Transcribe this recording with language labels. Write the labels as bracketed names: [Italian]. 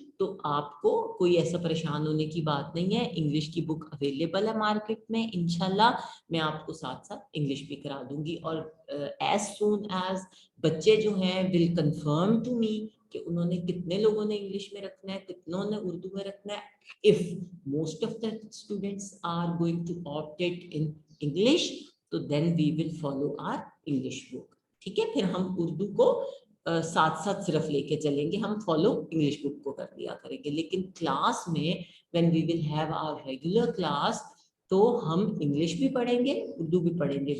[Urdu] تو آپ کو کوئی ایسا پریشان ہونے کی بات نہیں ہے. انگلش کی بک اویلیبل ہے مارکیٹ میں, انشاءاللہ میں آپ کو ساتھ ساتھ انگلش بھی کرا دوں گی. اور [English] as soon as [Urdu] بچے جو ہیں [English] will confirm to me [Urdu] کہ انہوں نے کتنے لوگوں نے انگلش میں رکھنا ہے, کتنوں نے اردو میں رکھنا ہے. [English] if most of the students are going to opt it in English, [Urdu] تو [English] then we will follow our English book. [Urdu] ٹھیک ہے, پھر ہم اردو کو ساتھ ساتھ صرف لے کے چلیں گے, ہم فالو انگلش بک کو کر لیا کریں گے. لیکن کلاس میں [English] when we will have our regular class, [Urdu] تو ہم انگلش بھی پڑھیں گے, اردو بھی پڑھیں گے.